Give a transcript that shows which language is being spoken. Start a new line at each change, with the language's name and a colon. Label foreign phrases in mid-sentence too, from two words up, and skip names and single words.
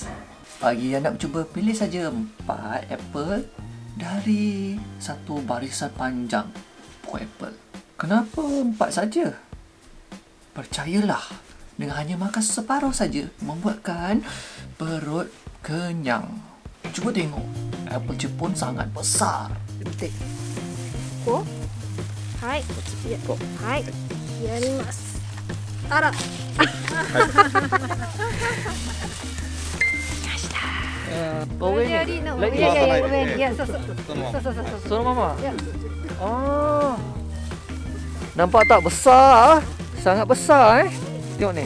Malay: Bagi yang nak cuba, pilih saja 4 Apple dari satu barisan panjang pokok Apple. Kenapa 4 saja? Percayalah, dengan hanya makan separuh saja membuatkan perut kenyang. Cuba tengok, Apple Jepun sangat besar. Petik.
Japanese: はい、はい、やります。あら。
Malay: Bawah ni. Lagi ya, so mama. Nampak tak besar? Sangat besar Tengok ni.